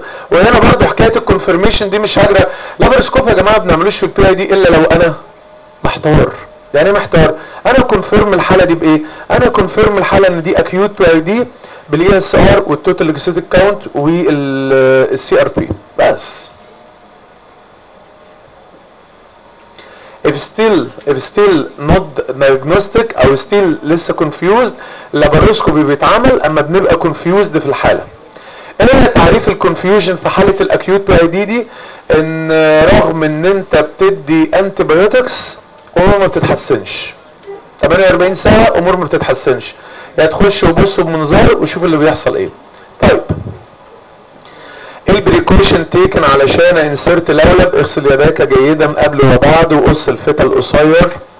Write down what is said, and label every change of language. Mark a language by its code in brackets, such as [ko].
[ar] وهنا برضو حكايه الكونفيرميشن دي مش هجرى لابروسكوب يا جماعه، بنعملوش في البي اي دي الا لو انا محتار. يعني محتار انا كونفيرم الحاله دي بايه؟ انا كونفيرم الحاله ان دي اكيوت بي اي دي بالاي اس ار والتوتال اكسيتد كاونت والسي ار بي بس. [en] If still not diagnostic or still [ar] لسه [en] confused laparoscopy [ar] بيتعمل، اما بنبقى [en] confused [ar] في الحالة. ايه تعريف الconfusion في حالة الacute PID دي؟ ان رغم ان انت بتدي antibiotics امور ما بتتحسنش، 48 ساعة امور ما بتتحسنش، يا تخش وبص بمنظار وشوف اللي بيحصل ايه. طيب البريكوشن تيكن علشان انسرت لولب، اغسل يداك جيدا قبل وبعد وقص الفتة القصير.